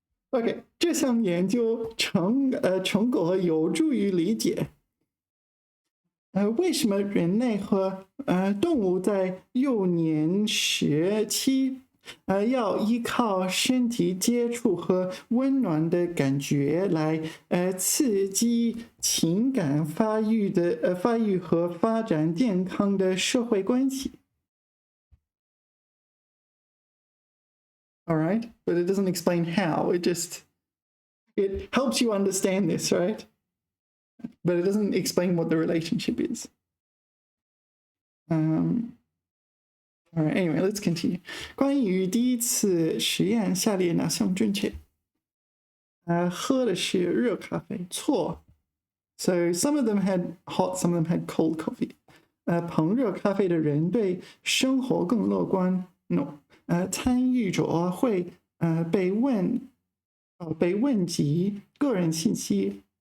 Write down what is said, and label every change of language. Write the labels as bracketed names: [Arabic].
[English] OK, [Chinese] 这项研究成果有助于理解为什么人类和动物在幼年时期要依靠身体接触和温暖的感觉来刺激情感发育和发展健康的社会关系。 [English] all right? But it doesn't explain how. It helps you understand this, right? But it doesn't explain what the relationship is. All right, anyway, let's continue. [Chinese] 关于第一次实验，下列哪项正确？喝的是热咖啡，错。 [English] So some of them had hot, some of them had cold coffee. [Chinese] 捧热咖啡的人对生活更乐观。 [English] No. [Chinese] 参与者会被问及个人信息。